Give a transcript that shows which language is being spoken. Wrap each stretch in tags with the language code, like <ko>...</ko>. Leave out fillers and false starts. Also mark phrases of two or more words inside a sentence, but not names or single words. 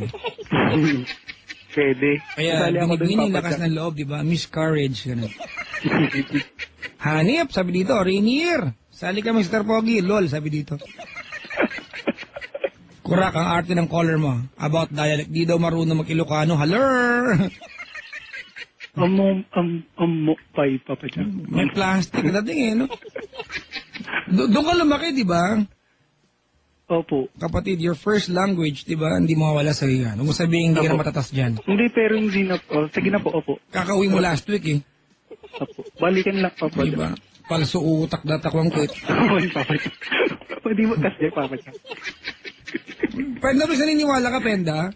<tl>Pwede. Kaya, Sali ako dun, binibining Papa lakas Jack. ng loob, di ba? Miss Courage, gano'n. Hanip, sabi dito, Rainier. Sali ka, Mr. Pogi. Lol, sabi dito. Kurak ang arte ng caller mo.</tl> <en>About dialect.</en> <tl>Di daw marunong mag-Ilocano. Haler! Pay, Papa Jack. May plastic dating eh, no? Doon ka lumaki, di ba? Opo. Kapatid,</tl> <en>your first language,</en> <tl>di ba? Hindi mawawala sa iyo. Huwag mo sabihin hindi ka na Opo. matatas dyan. Hindi, pero hindi na po. Sige na po, opo. Kakauwi mo</tl> <en>last week</en> <tl>eh. Opo. Balikan lang, Papa Di Jack. ba? Palso utak datakwang kit. Oy, Papa Jack. Pwede mo kasi, Papa Jack. Penda, ba naniniwala ka, Penda?</tl>